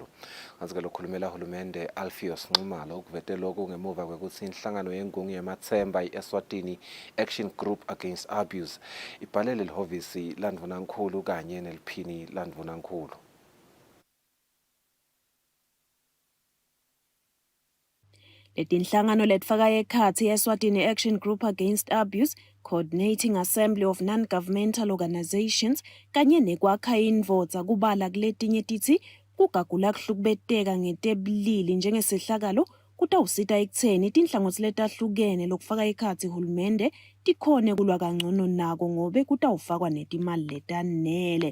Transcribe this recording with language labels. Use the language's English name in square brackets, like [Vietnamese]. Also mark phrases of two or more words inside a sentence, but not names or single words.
[Swati] Kanti-ke lokhulumela hulumende Alpheus Nxumalo ukuvete lokhu ngemuva kwekutsi inhlangano yengungu yemathemba i-Eswatini Action Group Against Abuse ibhalele lihhovisi landvunankhulu kanye neliphini landvunankhulu. Letinhlangano letfaka ekhatsi Eswatini Action Group Against Abuse, Coordinating Assembly of Non-Governmental Organizations, kanye nekwakha indvodza kubala kuletinye titsi kugagula kuhlukubeteka ngetebulili njengesehlakalo kutawusita ekutseni tinhlangothi letahlukene lokufaka ekhatsi hulumende tikhone kulwa kangcono nako ngobe kutawufakwa netimali letanele.